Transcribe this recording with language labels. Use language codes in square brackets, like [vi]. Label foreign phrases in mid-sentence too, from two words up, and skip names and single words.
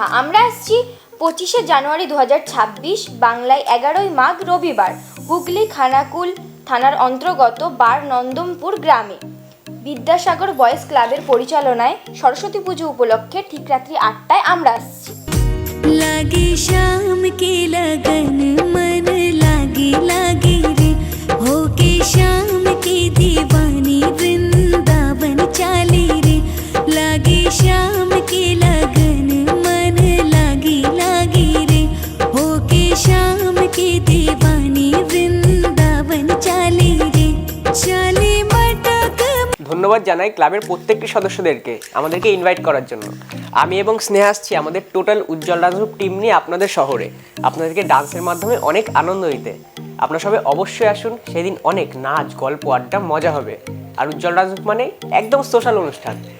[bn] আমরা আসছি 25শে জানুয়ারি 2026, বাংলায় 11ই মাঘ রবিবার, হুগলি খানাকুল থানার অন্তর্গত বার নন্দমপুর গ্রামে বিদ্যাসাগর বয়েজ ক্লাবের পরিচালনায় সরস্বতী পুজো উপলক্ষে ঠিক রাত্রি 8টায় আমরা আসছি। [hi] लागे शाम के लगन मन लागे लागे रे, होके शाम के दीवानी वृंदावन चाले रे। लागे शाम के लगन मन लागे लागे रे, होके शाम के दीवानी वृंदावन चाले रे। चले मटक। [bn] ধন্যবাদ জানাই ক্লাবের প্রত্যেকটি সদস্যদেরকে আমাদেরকে ইনভাইট করার জন্য। আমি এবং স্নেহা আসছি আমাদের টোটাল উজ্জ্বল ডান্স গ্রুপ টিম নিয়ে আপনাদের শহরে আপনাদেরকে ডান্সের মাধ্যমে অনেক আনন্দ দিতে। আপনারা সবাই অবশ্যই আসুন, সেদিন অনেক নাচ, গল্প, আড্ডা, মজা হবে। আর উজ্জ্বল ডান্স গ্রুপ মানে একদম সোশ্যাল অনুষ্ঠান।